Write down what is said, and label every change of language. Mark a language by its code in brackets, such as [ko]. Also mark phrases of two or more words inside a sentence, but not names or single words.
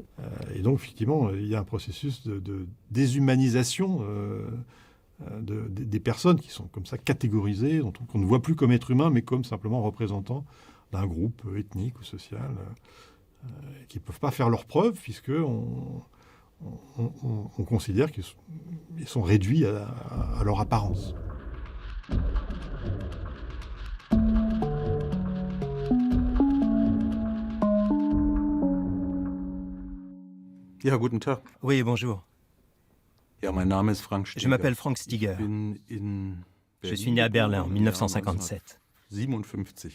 [fr] Et donc, effectivement, il y a un processus de déshumanisation des personnes qui sont comme ça catégorisées, qu'on ne voit plus comme êtres humains, mais comme simplement représentants d'un groupe ethnique ou social, qui ne peuvent pas faire leurs preuves, puisqu'on considère qu'ils sont réduits à leur apparence. [de] Ja, guten Tag. [fr] Oui, bonjour. [de] Ja, mein Name ist Frank Stiger. [fr] Je m'appelle Frank Stiger. Je suis né à Berlin en 1957. 57.